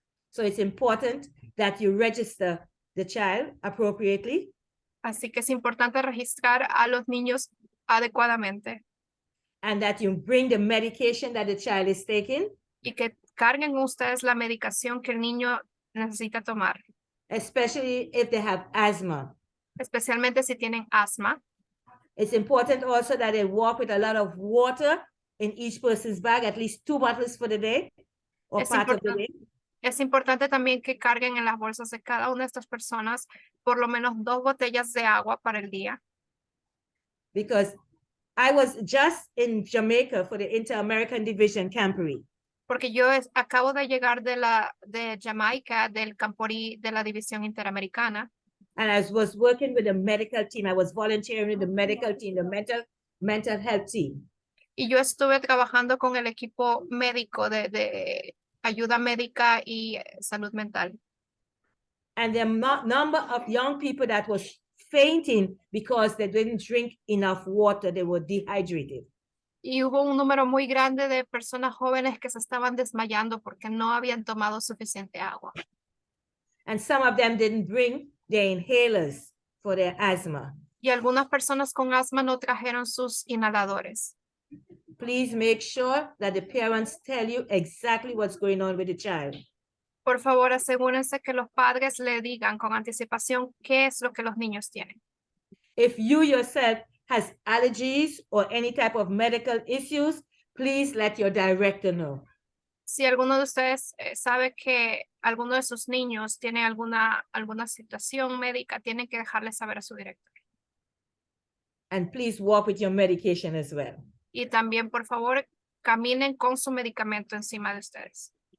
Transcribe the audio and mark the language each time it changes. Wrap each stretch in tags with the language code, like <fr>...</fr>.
<en>So it's important that you register the child appropriately</en> <es>Así que es importante registrar a los niños adecuadamente</es> <en>and that you bring the medication that the child is taking,</en> <es>y que carguen ustedes la medicación que el niño necesita tomar,</es> <en>especially if they have asthma.</en> <es>especialmente si tienen asma.</es> <en>It's important also that they walk with a lot of water in each person's bag, at least 2 bottles for the day or</en> <es>Es</es> <en>part of the</en> <es>importante.</es> <en>day.</en> <es>Es importante también que carguen en las bolsas de cada una de estas personas por lo menos 2 botellas de agua para el día.</es> <en>Because I was just in Jamaica for the Inter-American Division Camporee.</en> <es>Porque yo acabo de llegar de Jamaica, del Camporee de la División Interamericana.</es> <en>And I was working with the medical team. I was volunteering with the medical team, the mental health team.</en> <es>Y yo estuve trabajando con el equipo médico de ayuda médica y salud mental.</es> <en>And the number of young people that was fainting because they didn't drink enough water, they were dehydrated.</en> <es>Y hubo un número muy grande de personas jóvenes que se estaban desmayando porque no habían tomado suficiente agua.</es> <en>And some of them didn't bring their inhalers for their asthma.</en> <es>Y algunas personas con asma no trajeron sus inhaladores.</es> <en>Please make sure that the parents tell you exactly what's going on with the child.</en> <es>Por favor, asegúrense que los padres le digan con anticipación qué es lo que los niños tienen.</es> <en>If you yourself has allergies or any type of medical issues, please let your director know.</en> <es>Si alguno de ustedes sabe que alguno de sus niños tiene alguna situación médica, tienen que dejarle saber a su director.</es> <en>And please walk with your medication as well.</en> <es>Y también, por favor, caminen con su medicamento encima de ustedes.</es>